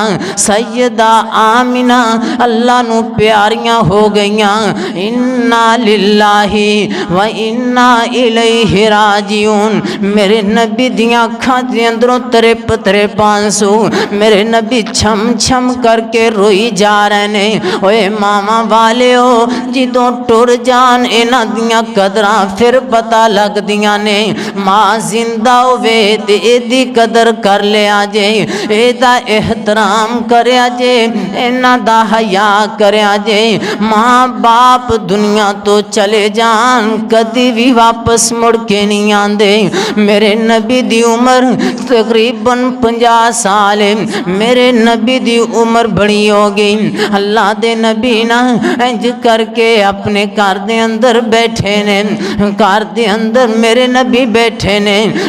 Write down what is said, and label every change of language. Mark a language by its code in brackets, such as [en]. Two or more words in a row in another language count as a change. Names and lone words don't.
[pa] سیدہ آمنہ اللہ نو پیاریاں ہو گئیاں، [ar] انا للہ و انا الیہ راجعون۔ [pa] میرے نبی دیاں اکھاں دے اندروں ترپ ترپ آنسو، میرے نبی چھم چھم کر کے روئی جا رہے نے۔ اوے ماما والے ہو جدوں ٹر جان انہاں دیاں قدراں پھر پتہ لگ دیاں نے، ماں زندہ ہوئے تے اے دی قدر کر لیا جے، اے دا احترام کریا جے، انہاں دا حیا کریا جے۔ ماں باپ دنیا تو چلے جان کدی بھی واپس مڑ کے نہیں آندے۔ میرے نبی دی عمر تقریباً 50 سال ہے، میرے نبی دی عمر بڑی ہو گئی۔ اللہ دے نبی نا انج کر کے اپنے گھر دے اندر بیٹھے نے، گھر دے اندر میرے نبی بیٹھے نے،